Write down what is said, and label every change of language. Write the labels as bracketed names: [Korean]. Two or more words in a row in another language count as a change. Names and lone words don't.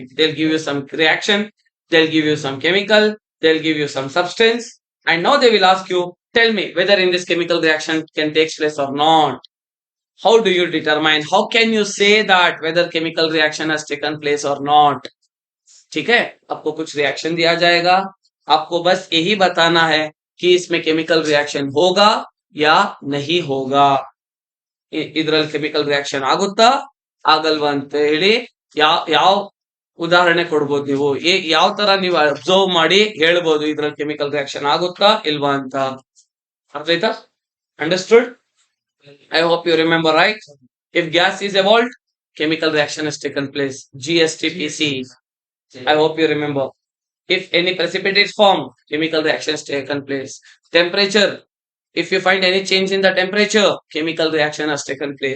[English] They'll give you some reaction, they'll give you some chemical, they'll give you some substance, and now they will ask you, tell me whether in this chemical reaction can take place or not. How do you determine? How can you say that whether chemical reaction has taken place or not? [Hindi] ठीक है, आपको कुछ रिएक्शन दिया जाएगा, आपको बस यही बताना है कि इसमें [English] chemical reaction [Hindi] होगा या नहीं होगा. [Kannada] ಇದರಲ್ಲಿ [English] chemical reaction [Kannada] ಆಗುತ್ತಾ ಆಗಲ್ವಾ ಅಂತ ಹೇಳಿ ಯಾವ ಉದಾಹರಣೆ ಕೊಡ್ಬೋದು, ನೀವು ಯಾವ ತರ ನೀವು ಅಬ್ಸರ್ವ್ ಮಾಡಿ ಹೇಳ್ಬೋದು ಇದ್ರಲ್ಲಿ [English] chemical reaction [Kannada] ಆಗುತ್ತಾ ಇಲ್ವಾ ಅಂತ. ಅರ್ಥ ಆಯ್ತಾ? [English] ಅಂಡರ್ಸ್ಟುಡ್? I hope you remember, right? If gas is evolved, chemical reaction has taken place. GSTPC. I hope you remember. If any precipitate is formed, chemical reaction has taken place. Temperature. If you find any change in the temperature, chemical reaction has taken place.